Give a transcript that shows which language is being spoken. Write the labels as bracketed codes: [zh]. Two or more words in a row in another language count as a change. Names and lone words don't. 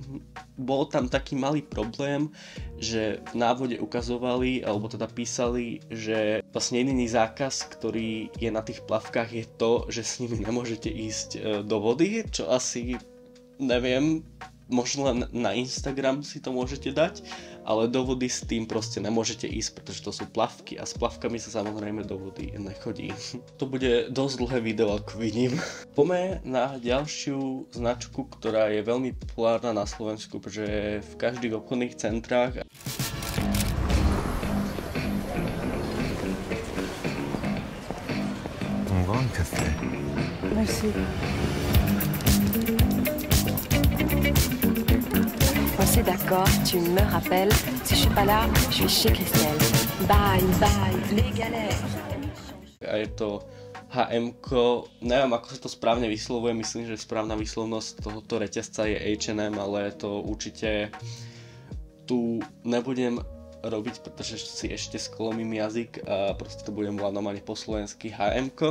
[sk] bol tam taký malý problém, že v návode ukazovali, alebo teda písali, že vlastne jediný zákaz, ktorý je na tých plavkách, je to, že s nimi nemôžete ísť do vody, čo asi, neviem, možno len na Instagram si to môžete dať, ale do vody s tým proste nemôžete ísť, pretože to sú plavky a s plavkami sa samozrejme do vody nechodí. To bude dosť dlhé video, ako vidím. Poďme na ďalšiu značku, ktorá je veľmi populárna na Slovensku, pretože je v každých obchodných centrách. [fr] avoir un café? Merci. Bon, c'est d'accord, tu me rappelles. Si je suis pas là, je suis chez Christelle. [en] Bye, bye, [fr] les galères. [sk] A je to HM-ko, neviem ako sa to správne vyslovuje, myslím, že správna výslovnosť tohoto reťazca je H&M, ale to určite tu nebudem robiť, pretože si ešte sklomím jazyk a proste to budem volať normálne po slovensky HM-ko.